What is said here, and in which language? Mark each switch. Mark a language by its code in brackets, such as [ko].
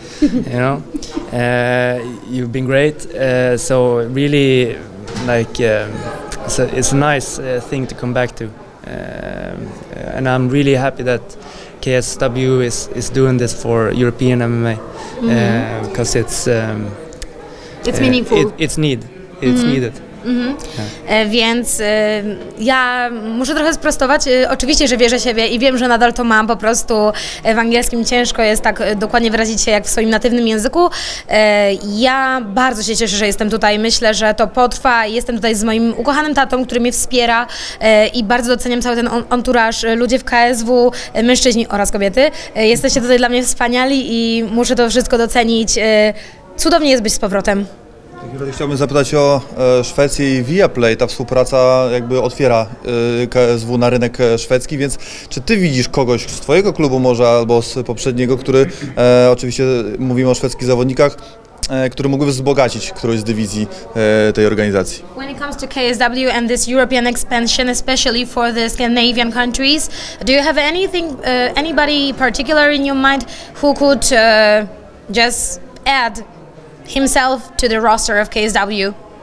[en] You know, you've been great. So really, like, it's a nice thing to come back to, and I'm really happy that KSW is doing this for European MMA because it's meaningful. It's needed. [pl] Więc ja muszę trochę sprostować. Oczywiście, że wierzę siebie i wiem, że nadal to mam. Po prostu w angielskim ciężko jest tak dokładnie wyrazić się jak w swoim natywnym języku. Ja bardzo się cieszę, że jestem tutaj. Myślę, że to potrwa. Jestem tutaj z moim ukochanym tatą, który mnie wspiera i bardzo doceniam cały ten entourage. Ludzie w KSW, mężczyźni oraz kobiety. Jesteście tutaj dla mnie wspaniali i muszę to wszystko docenić. Cudownie jest być z powrotem. Chciałbym zapytać o Szwecję i Viaplay. Ta współpraca jakby otwiera KSW na rynek szwedzki, więc czy ty widzisz kogoś z twojego klubu może albo z poprzedniego, który, oczywiście mówimy o szwedzkich zawodnikach, który mógłby wzbogacić którąś z dywizji tej organizacji? [en] When it comes to KSW and this European expansion, especially for the Scandinavian countries, do you have anybody particular in your mind who could just add himself to the roster of KSW?